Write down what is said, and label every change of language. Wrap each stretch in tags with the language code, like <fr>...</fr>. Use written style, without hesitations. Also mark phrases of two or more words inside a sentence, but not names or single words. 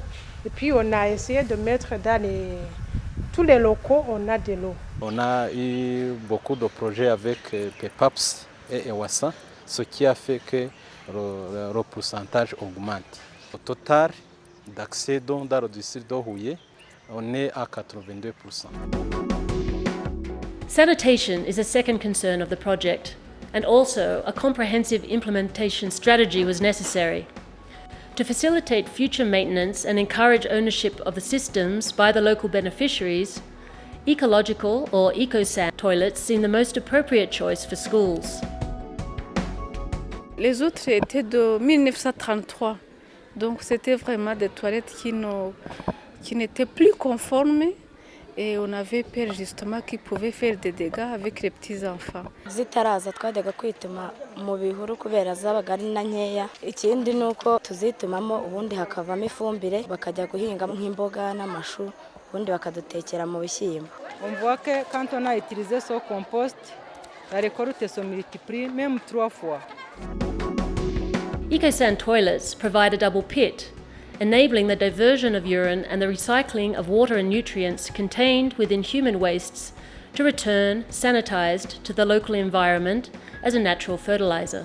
<fr>Et puis on a essayé de mettre dans tous les locaux, on a de l'eau. On a eu beaucoup de projets avec Pepaps et Uwasa, ce qui a fait que le pourcentage augmente. Au total d'accès dans le district d'Ohouye, on est à 82%.</fr> <en>Sanitation is a second concern of the project, and also a comprehensive implementation strategy was necessary. To facilitate future maintenance and encourage ownership of the systems by the local beneficiaries, ecological or eco-sand toilets seem the most appropriate choice for schools.</en> <fr>Les autres étaient de 1933, donc c'était vraiment des toilettes qui n'étaient plus conformes et on avait peur justement qu'ils pouvaient faire des dégâts avec les petits-enfants.</fr> <rw>Zitaraza twajyaga kwituma mu bihuru kubera zabaga ari na nkeya. Ikindi nuko tuzitumamo ubundi hakavamo ifumbire bakajya guhinga nk'imboga n'amashu ubundi bakadutekera mu bishyimbo.</rw> <fr>On voit que quand on a utilisé ce compost, la récolte se multiplie même 3 fois.</fr> <en>Eco-sand toilets provide a double pit, enabling the diversion of urine and the recycling of water and nutrients contained within human wastes to return, sanitized, to the local environment as a natural fertilizer.</en>